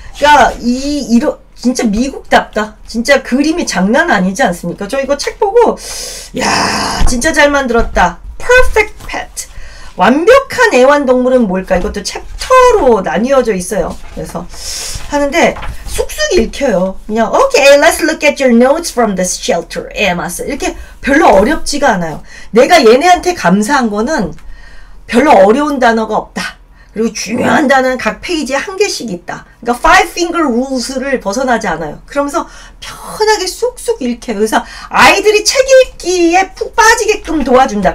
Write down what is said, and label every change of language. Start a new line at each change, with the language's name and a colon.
Korean: 그러니까 진짜 미국답다. 진짜 그림이 장난 아니지 않습니까? 저 이거 책 보고 야, 진짜 잘 만들었다.
English: perfect pet.
Korean: 완벽한 애완동물은 뭘까? 이것도 챕터로 나뉘어져 있어요. 그래서 하는데 쑥쑥 읽혀요. 그냥
English: okay, let's look at your notes from this shelter.
Korean: 이렇게 별로 어렵지가 않아요. 내가 얘네한테 감사한 거는 별로 어려운 단어가 없다. 그리고 중요한 단어는 각 페이지에 한 개씩 있다. 그러니까 five finger rules를 벗어나지 않아요. 그러면서 편하게 쑥쑥 읽혀요. 그래서 아이들이 책 읽기에 푹 빠지게끔 도와준다.